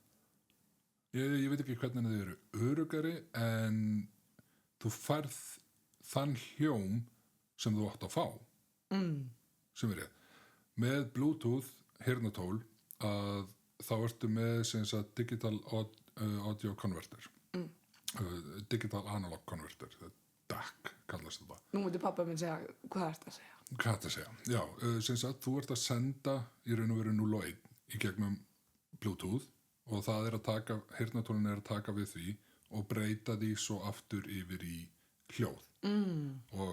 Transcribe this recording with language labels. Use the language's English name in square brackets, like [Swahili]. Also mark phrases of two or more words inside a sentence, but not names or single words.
[Icelandic] Ég veit ekki hvernig þau eru öruggari en þú færð þann hljóm sem þú átt að fá. Sem er rétt. Með Bluetooth heyrnartól að þá ertu með sem sagt [English] digital audio converter. Digital analog converter. [Icelandic] DAC kallast þetta. Nú myndi pappa minn segja, hvað er þetta að segja? Hvað þetta segja? Já, sem sagt, þú ert að senda í raun og veru 0 og 1 í gegnum Bluetooth og það er að taka, heyrnartólin er að taka við því og breyta því svo aftur yfir í hljóð. Og